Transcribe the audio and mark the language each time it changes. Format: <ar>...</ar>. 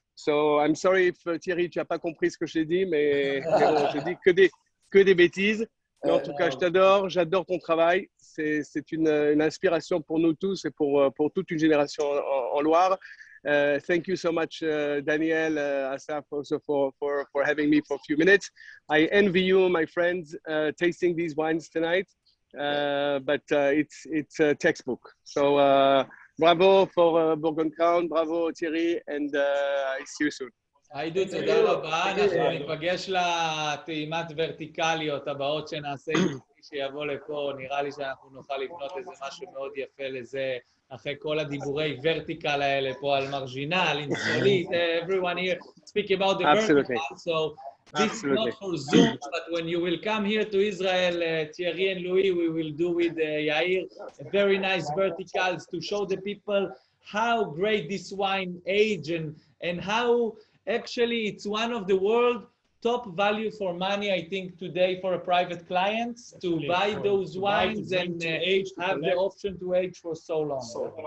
<en>So I'm sorry if Thierry,</en> <fr>tu n'as pas compris ce que je t'ai dit, mais bon, je dis que des bêtises. Mais en tout cas, je t'adore, j'adore ton travail. C'est une inspiration pour nous tous et pour toute une génération en Loire.</fr> <en>Thank you so much, Daniel, Asaf, also for having me for a few minutes. I envy you, my friends, tasting these wines tonight. But it's a textbook. So bravo for Bourgogne Crown, bravo Thierry, and I see you soon.</en> <he>עידו, תודה רבה. אנחנו ניפגש לטעימת ורטיקליות הבאות שנעשה עם שיבוא לפה. נראה לי שאנחנו נוכל לבנות איזה משהו מאוד יפה לזה, אחרי כל הדיבורי ורטיקל האלה פה על מרג'ינל, אינסולית,</he> <en>everyone here speak about the vertical. So this is not for Zoom, but when you will come here to Israel, Thierry and Louis, we will do with Yair a very nice verticals to show the people how great this wine age and how actually it's one of the world top value for money, I think, today for a private client to buy those wines and have the option to age for so long.</en>